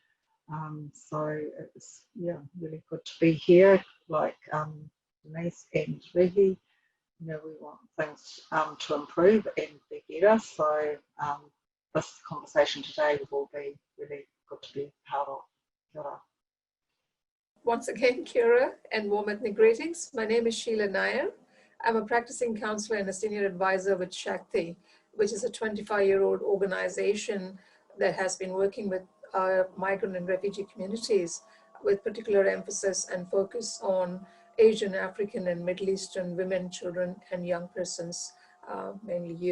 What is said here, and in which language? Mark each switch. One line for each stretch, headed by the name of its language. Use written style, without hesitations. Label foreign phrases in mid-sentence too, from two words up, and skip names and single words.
English: So it's really good to be here, like Denise and Rehi. You know, we want things to improve and be better. So this conversation today will be really good to be part of.
Māori: Kia ora.
English: Once again,
Māori: kia ora
English: and warm ethnic greetings. My name is Sheila Nair. I'm a practicing counselor and a senior advisor with Shakti, which is a 25-year-old organization that has been working with migrant and refugee communities with particular emphasis and focus on Asian, African, and Middle Eastern women, children, and young persons, mainly youth.